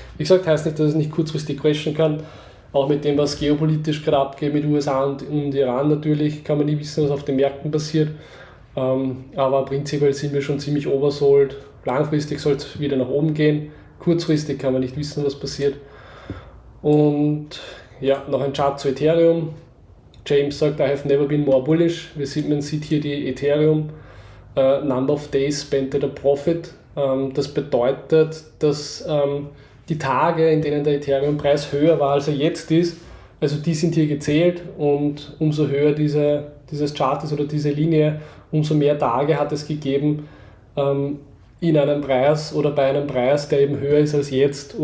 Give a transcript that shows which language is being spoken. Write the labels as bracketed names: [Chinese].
[German] Wie gesagt, heißt nicht, dass es nicht kurzfristig crashen kann. Auch mit dem, was geopolitisch gerade abgeht mit USA und Iran natürlich, kann man nie wissen, was auf den Märkten passiert. Aber prinzipiell sind wir schon ziemlich oversold. Langfristig soll es wieder nach oben gehen. Kurzfristig kann man nicht wissen, was passiert. Und ja, noch ein Chart zu Ethereum. James sagt, [English] I have never been more bullish. [German] Man sieht hier die Ethereum [English] Number of Days Spent at a Profit. [German] Das bedeutet, dass die Tage, in denen der Ethereum-Preis höher war, als er jetzt ist, also die sind hier gezählt, und umso höher dieses Chart ist oder diese Linie, umso mehr Tage hat es gegeben in einem Preis oder bei einem Preis, der eben höher ist als jetzt.